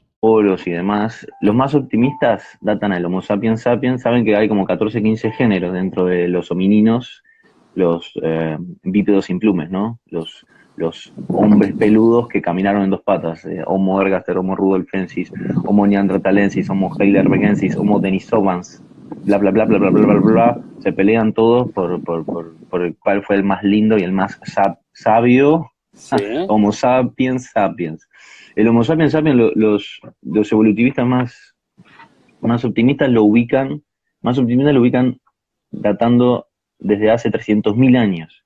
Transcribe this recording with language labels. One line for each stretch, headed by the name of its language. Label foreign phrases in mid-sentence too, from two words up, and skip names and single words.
Spanish: polos y demás, los más optimistas datan al Homo sapiens sapiens, saben que hay como 14, 15 géneros dentro de los homininos, los bípedos sin plumes, ¿no? Los hombres peludos que caminaron en dos patas, Homo ergaster, Homo rudolfensis, Homo neanderthalensis, Homo heidelbergensis, Homo denisovans, bla, bla, bla, bla, bla, bla, bla, bla, se pelean todos por el cuál fue el más lindo y el más sabio. Sí. Homo sapiens sapiens. El Homo sapiens sapiens, los evolutivistas más optimistas lo ubican datando desde hace 300.000 años.